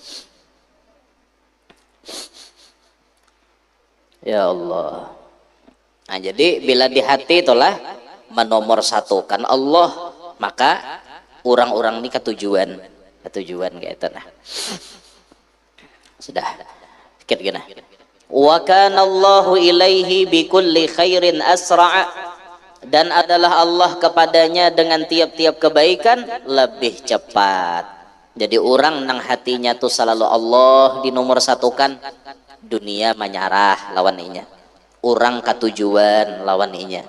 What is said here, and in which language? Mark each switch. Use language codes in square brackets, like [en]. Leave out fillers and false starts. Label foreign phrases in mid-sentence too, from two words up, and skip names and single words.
[ar] يا الله. [bjn] Nah, jadi bila di hati itulah menomorsatukan Allah, maka orang-orang ini ketujuan kayak itu nah. Sudah. Sedikit gini. [ar] وكان الله إليه بكل خير أسرع', [bjn] dan adalah Allah kepadanya dengan tiap-tiap kebaikan lebih cepat. Jadi orang nang hatinya tuh selalu Allah di nomor satukan, dunia menyarah lawan inya, orang ketujuan lawan inya.